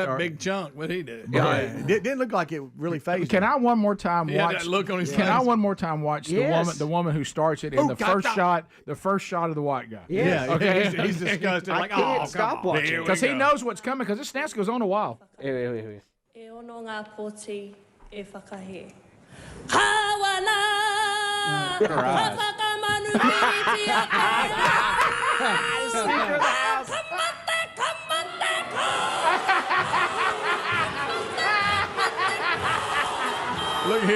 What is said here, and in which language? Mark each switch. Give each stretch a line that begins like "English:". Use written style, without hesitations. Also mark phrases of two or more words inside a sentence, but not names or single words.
English: That big chunk, what he did. Yeah, it didn't look like it really phased. Can I one more time watch? That look on his Can face. I one more time watch the woman who starts it in the first shot of the white guy? Yes. Yeah, Okay. he's disgusted. I can't stop watching. Because he knows what's coming. Because this dance goes on a while. Here.
Māori: E ono ngā poti e whakahe.
English: Look here.